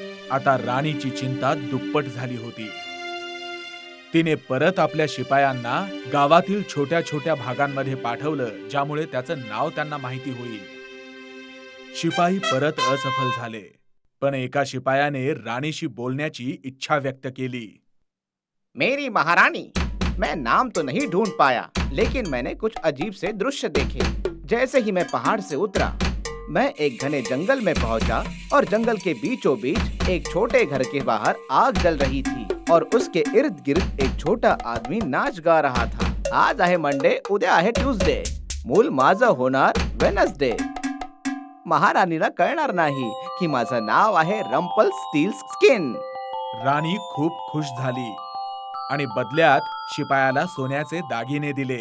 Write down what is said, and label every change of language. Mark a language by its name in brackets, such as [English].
[Marathi] आता राणीची चिंता दुप्पट झाली होती. तिने परत आपल्या शिपायांना गावातील छोट्या छोट्या भागांमध्ये पाठवलं, ज्यामुळे त्याचं नाव त्यांना माहिती होईल. शिपाई परत असफल झाले, पण एका शिपायाने राणीशी बोलण्याची इच्छा व्यक्त केली. [Hindi] मेरी महारानी, मैं नाम तो नहीं ढूंढ पाया, लेकिन मैंने कुछ अजीब से दृश्य देखे. जैसे ही मैं पहाड़ से उतरा, मैं एक घने जंगल में पहुंचा और जंगल के बीचों बीच एक छोटे घर के बाहर आग जल रही थी और उसके इर्द गिर्द एक छोटा आदमी नाच गा रहा था. [Marathi] आज आहे मंडे, उद्या आहे ट्यूसडे, मूल माझं होणार वेनसडे. महाराणीला कळणार नाही की माझं नाव आहे रंपल स्टील स्किन. राणी खूप खुश झाली आणि बदल्यात शिपायाला सोन्याचे दागिने दिले.